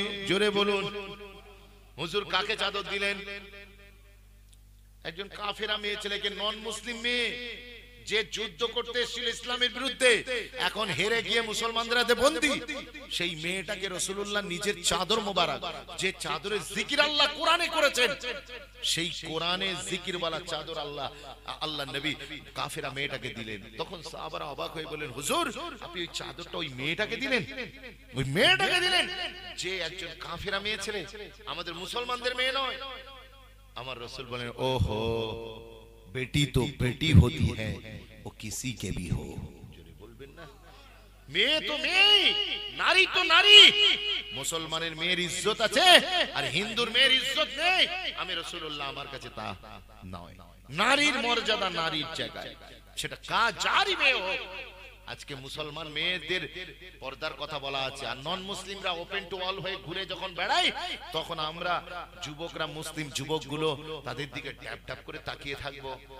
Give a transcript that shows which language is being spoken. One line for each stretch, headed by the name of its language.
Bangla: জোরে বলুন হুজুর কাকে চাদর দিলেন? একজন কাফেরা মেয়ে ছেলেকে, নন মুসলিম মেয়ে, যে যুদ্ধ করতে এসেছিল ইসলামের বিরুদ্ধে, এখন হেরে গিয়ে মুসলমানদের হাতে বন্দী, সেই মেয়েটাকে রাসূলুল্লাহ নিজের চাদর মোবারক, যে চাদরে জিকির আল্লাহ কোরআনে করেছেন, সেই কোরআনে জিকিরওয়ালা চাদর আল্লাহ নবী কাফেরা মেয়েটাকে দিলেন। তখন সাহাবারা অবাক হয়ে বললেন হুজুর আপনি ওই চাদরটা ওই মেয়েটাকে দিলেন? ওই মেয়েটাকে দিলেন যে একজন কাফেরা মেয়ে ছেলে, আমাদের মুসলমানদের মেয়ে নয়। আমার রাসূল বলেন ওহো,
Hindi: बेटी तो बेटी होती है वो किसी के भी हो।
Bangla: বলবেন না মেয়ে তো মেয়ে, নারী তো নারী। মুসলমানের মেয়ের ইজ্জত আছে আর হিন্দুর মেয়ের ইজ্জত নেই। আমি রাসূলুল্লাহ আমার কাছে তা নয়। নারীর মর্যাদা নারীর জায়গায়, সেটা যারই মেয়ে হোক। আজকে মুসলমান মেয়েদের পর্দার কথা বলা আছে, আর নন মুসলিমরা ওপেন টু অল হয়ে ঘুরে যখন বেড়ায়, তখন আমরা যুবকরা, মুসলিম যুবকগুলো তাদের দিকে ট্যাপ ট্যাপ করে তাকিয়ে থাকবো।